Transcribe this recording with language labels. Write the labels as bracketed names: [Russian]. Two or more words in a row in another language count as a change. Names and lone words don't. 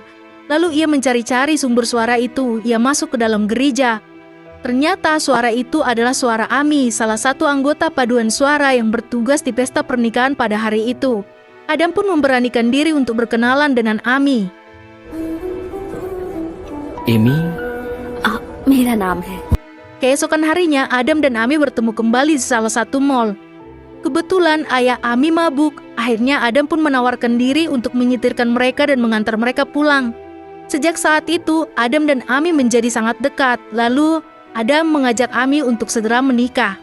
[Indonesian] Lalu ia mencari-cari sumber suara itu. Ia masuk ke dalam gereja. Ternyata suara itu adalah suara Ami, salah satu anggota paduan suara yang bertugas di pesta pernikahan pada hari itu. Adam pun memberanikan diri untuk berkenalan dengan Ami. Amy? [Hindi] मेरा नाम है. [Indonesian] Keesokan harinya, Adam dan Ami bertemu kembali di salah satu mall. Kebetulan ayah Ami mabuk, akhirnya Adam pun menawarkan diri untuk menyetirkan mereka dan mengantar mereka pulang. Sejak saat itu, Adam dan Ami menjadi sangat dekat, lalu Adam mengajak Ami untuk segera menikah.